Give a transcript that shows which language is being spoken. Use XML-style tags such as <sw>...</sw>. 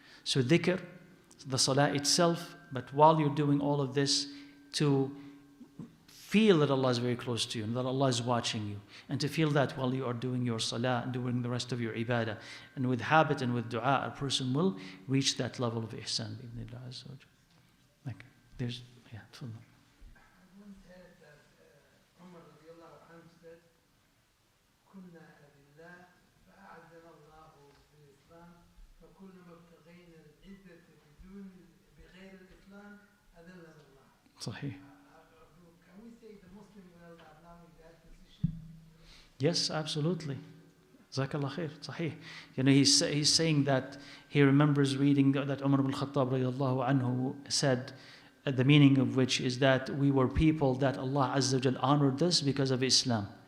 <en>So dhikr, the salah itself, but while you're doing all of this, to feel that Allah is very close to you and that Allah is watching you, and to feel that while you are doing your salah and doing the rest of your ibadah, and with habit and with dua, a person will reach that level of ihsan. Like, there's, yeah, tafadhal. I once heard that Umar radiallahu anhu said,</en> <ar>كنا لله فأعزنا الله بالإسلام فكلما ابتغينا العزة بغير الإسلام أذلنا الله. Sahih.</ar> <en>Can we say the Muslim world are now in that position? Yes, absolutely. Jazakallah khair. Sahih. You know, he's saying that he remembers reading that Umar ibn Khattab radiallahu anhu said, the meaning of which is that we were people that Allah Azza wa Jal honored us because of Islam.</en>